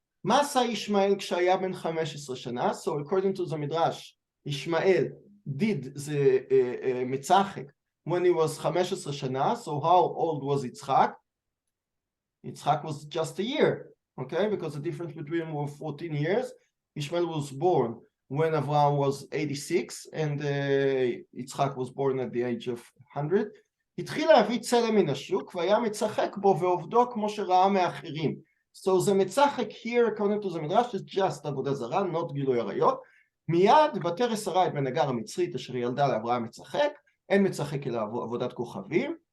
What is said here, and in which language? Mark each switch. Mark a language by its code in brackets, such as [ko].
[he] מה עשה ישמעאל כשהיה בן 15 שנה? [en] So according to the Midrash, Ishmael did the מצחק when he was 15 שנה. So how old was Yitzchak? Yitzchak was just a year, okay? Because the difference between them was 14 years. Ishmael was born when Avraham was 86, and Yitzchak was born at the age of 100. [he] התחיל להביא צלם מן השוק, והיה מצחק בו ועובדו כמו שראה מאחרים. [en] So the מצחק here, according to the Midrash, is just עבודה זרה, not גילוי עריות. [he] מיד ותרא שרה את בן הגר המצרית אשר ילדה לאברהם מצחק, אין מצחק אלא עבודת כוכבים.